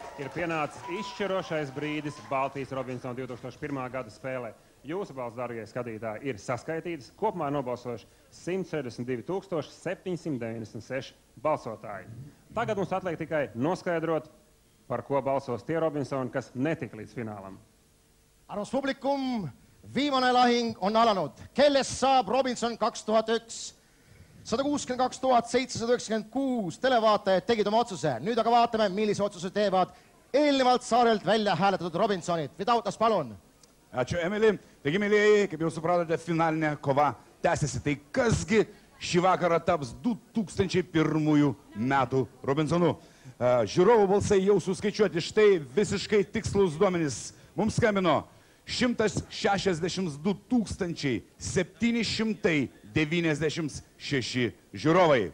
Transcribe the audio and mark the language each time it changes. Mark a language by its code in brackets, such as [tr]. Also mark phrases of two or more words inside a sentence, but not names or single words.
[lv] pienācis izšķirošais brīdis Baltijas Robinsona 2001. gada spēlē. Jūsu balss, dārgie skatītāji, ir saskaitītas. Kopumā nobalsojuši 162 796 balsotāji. Tagad mums atliek tikai noskaidrot, par ko balsos tie Robinsoni, kas netika līdz finālam. [et] Armas publikum, viimane lahing on alanud. Kellest saab Robinson 2001? 162 796 televaatajad tegid oma otsuse. Nüüd aga vaatame, millise otsuse teevad eelnevalt saarelt välja hääletatud Robinsonid. Vitautas, palun. [lt] Ačiū, Emily. Taigi, mėlyjeji, kaip jau supratote, finalinė kova tęsiasi. Tai kasgi šį vakarą taps 2001 metų Robinsonu? Žiūrovų balsai jau suskaičiuoti. Štai visiškai tikslus duomenys. Mums skambino 162 796 žiūrovai.